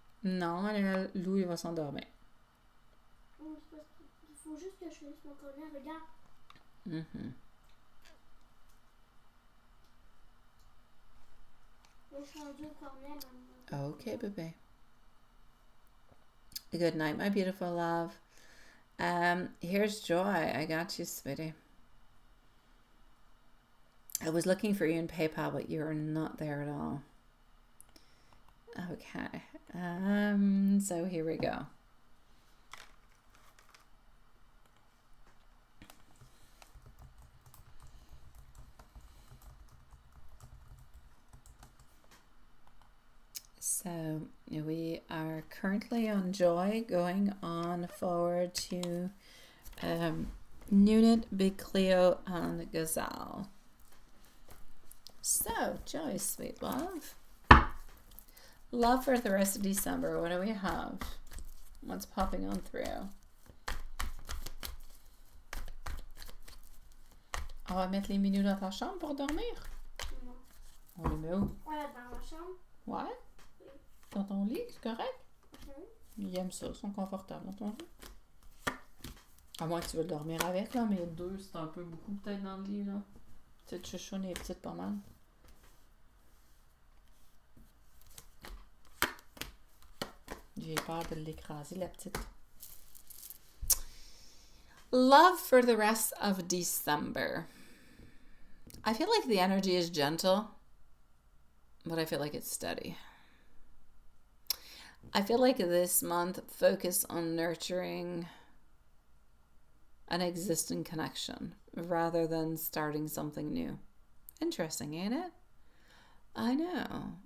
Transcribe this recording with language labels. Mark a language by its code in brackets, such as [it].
[fr] Non, Lou, il va s'endormir. Il faut juste que je finisse mon cornet, regarde. Mm-hmm. Je suis rendue au cornet maintenant. Okay, bébé. [en] Good night, my beautiful love. Here's Joy. I got you, sweetie. I was looking for you in PayPal, but you're not there at all. Okay. So here we go. So we are currently on Joy, going on forward to Nunit, Big Cleo, and Gazelle. So, Joy, sweet love. Love for the rest of December. What do we have? What's popping on through? [fr] On va mettre les minous dans ta chambre pour dormir? Non. On les met où? Ouais, dans ma chambre. Ouais? Oui. Dans ton lit, c'est correct? Mhm. Ils aiment ça, ils sont confortables dans ton lit. À moins que tu veux dormir avec, là, mais deux, c'est un peu beaucoup peut-être dans le lit, là. Petite chouchoune et petite pas mal. J'ai peur de l'écraser, la petite. [en] Love for the rest of December. I feel like the energy is gentle, but I feel like it's steady. I feel like this month focus on nurturing an existing connection rather than starting something new. Interesting, ain't it? I know.